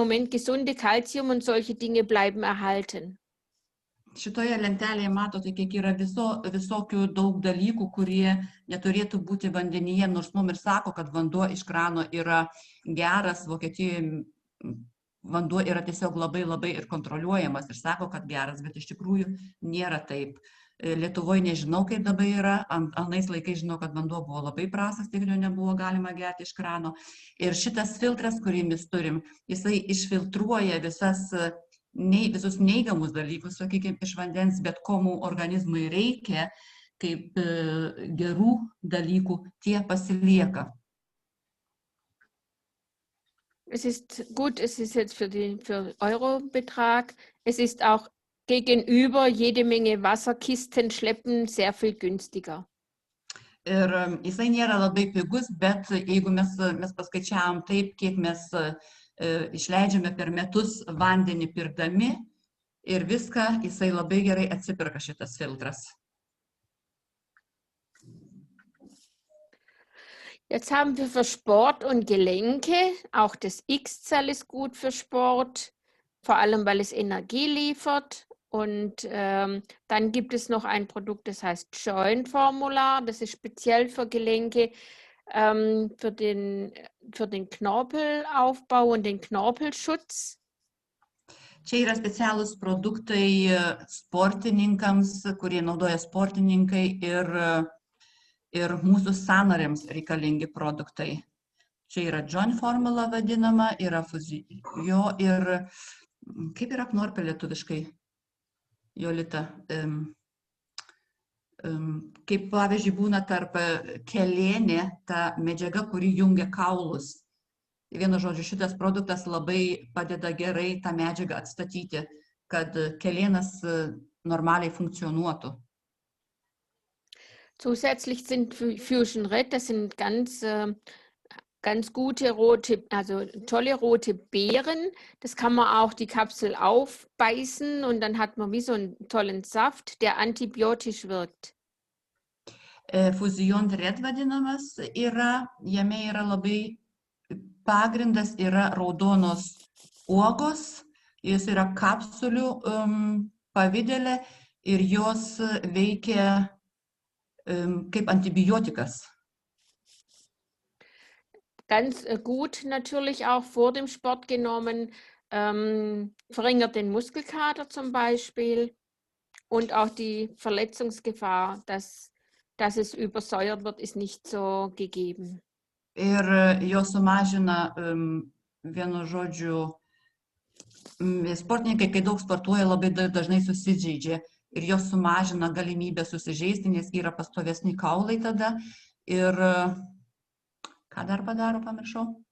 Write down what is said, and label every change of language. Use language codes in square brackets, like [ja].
[de] Gesunde Kalzium und solche Dinge bleiben erhalten. [lt] Šitoje lentelėje matote, kiek yra visokių daug dalykų, kurie neturėtų būti vandenyje, nors mums ir sako, kad vanduo iš krano yra geras. Vokietijoje vanduo yra tiesiog labai ir kontroliuojamas ir sako, kad geras, bet iš tikrųjų nėra taip. Lietuvoje nežinau, kaip dabar yra, anais laikais žinau, kad vanduo buvo labai prastas, tik jo nebuvo galima gerti iš krano. Ir šitas filtras, kurį mes turim, jisai išfiltruoja visus neigiamus dalykus, sakykime, iš vandens, bet ko mūsų organizmui reikia, kaip gerų dalykų, tie pasilieka. [de] Es ist gut, es ist jetzt für Eurobetrag, es ist auch gegenüber jede Menge Wasserkisten schleppen sehr viel günstiger. [lt] Ir jisai nėra labai pigus, bet jeigu mes paskaičiavom taip, kiek mes išleidžiame per metus vandenį pirkdami ir viską, jisai labai gerai atsipirka šitas filtras. [de] Jetzt haben wir für Sport und Gelenke, auch das X-Cell ist gut für Sport, vor allem weil es Energie liefert. Und dann gibt es noch ein Produkt, das heißt Joint Formula, das ist speziell für Gelenke, für den Knorpelaufbau und den Knorpelschutz. [lt] Čia yra specialūs produktai sportininkams, kurie naudoja sportininkai ir mūsų sąnariams reikalingi produktai. Čia yra Joint Formula vadinama, yra Fuzio ir kaip yra knorpė lietuviškai, Jolita? Kaip pavyzdžiui būna tarp kelėnė, ta medžiaga, kuri jungia kaulus. Vienu žodžiu, šitas produktas labai padeda gerai tą medžiagą atstatyti, kad kelėnas normaliai funkcionuotų. [de] Zusätzlich sind Fusion Red, das sind ganz gute tolle rote Beeren. Das kann man auch die Kapsel aufbeißen und dann hat man wie so einen tollen Saft, der antibiotisch wirkt. [lt] Fusion Red vadinamas yra, jame yra labai pagrindas, yra raudonos uogos, jos yra kapsulių pavidale ir jos veikia kaip antibiotikas. [de] ganz gut natürlich auch vor dem Sport genommen, verringert den Muskelkater zum Beispiel und auch die Verletzungsgefahr, dass es übersäuert wird, ist nicht so gegeben. [lt] Ir jos sumažina, vienu žodžiu, sportininkai, kai daug sportuoja, labai dažnai susižeidžia ir jos sumažina galimybę susižeisti, nes yra pastovesni kaulai tada. Ir ką dar padaro, pamiršau?